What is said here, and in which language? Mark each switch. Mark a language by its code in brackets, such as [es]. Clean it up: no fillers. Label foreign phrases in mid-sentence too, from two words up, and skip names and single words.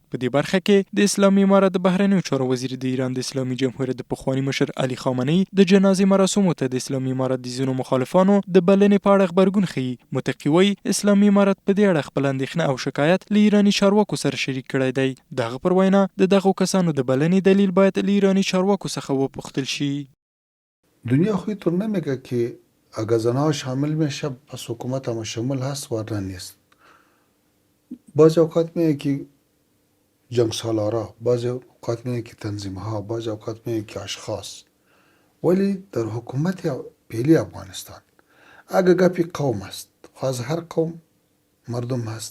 [ps] په دې برخه کې د اسلامي امارات د بهرنیو چارو وزیر د ایران د اسلامي جمهوریت د پخواني مشر علي خامنه‌ای د جنازې مراسمو ته د اسلامي امارات د ځینو مخالفانو د بلنې په اړه غبرګون ښيي. متقي وایي اسلامي امارات په دې اړه خپل اندېښنه او شکایت له ایراني چارواکو سره شریک کړی دی. دغه پر وینا د دغو کسانو د بلنې دلیل باید له ایراني چارواکو څخه وپوښتل شي. [fa] دنیا خودی طور نمیگه که اگر زنها شامل میشه پس حکومت هم شامل هست ورنه نیست. بعض اوقات میگه که جنگ سالارا، بعضی اوقات میگه که تنظیم ها، بعضی اوقات میگه که اشخاص. ولی در حکومت فعلی افغانستان اگر گپی قوم است، خو از هر قوم مردم هست.